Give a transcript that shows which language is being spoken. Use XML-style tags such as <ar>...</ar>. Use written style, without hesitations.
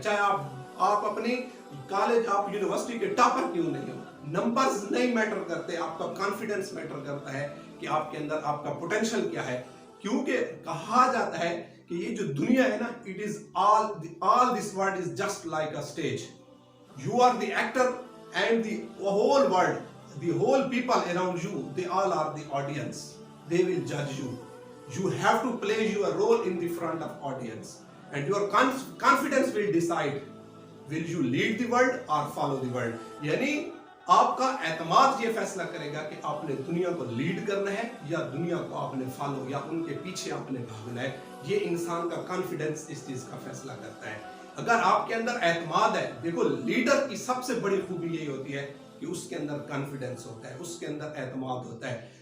<hi>चाहे आप अपनी कॉलेज, आप यूनिवर्सिटी के टॉपर क्यों नहीं हो, नंबर्स नहीं मैटर करते, आपका कॉन्फिडेंस मैटर करता है कि आपके अंदर आपका पोटेंशियल क्या है। क्योंकि कहा जाता है कि ये जो दुनिया है ना,</hi> <en>It is all this world is just like a stage. You are the actor and the whole world, the whole people around you, they all are the audience. They will judge you. You have to play your role in the front of audience, and your confidence will decide will you lead the world or follow the world.</en> <hi>यानी आपका एतमाद ये फैसला करेगा कि आपने दुनिया को लीड करना है या दुनिया को आपने फॉलो या उनके पीछे आपने भागना है। ये इंसान का कॉन्फिडेंस इस चीज का फैसला करता है। अगर आपके अंदर एतमाद है, देखो लीडर की सबसे बड़ी खूबी यही होती है कि उसके अंदर कॉन्फिडेंस होता है, उसके अंदर एतमाद होता है।</hi>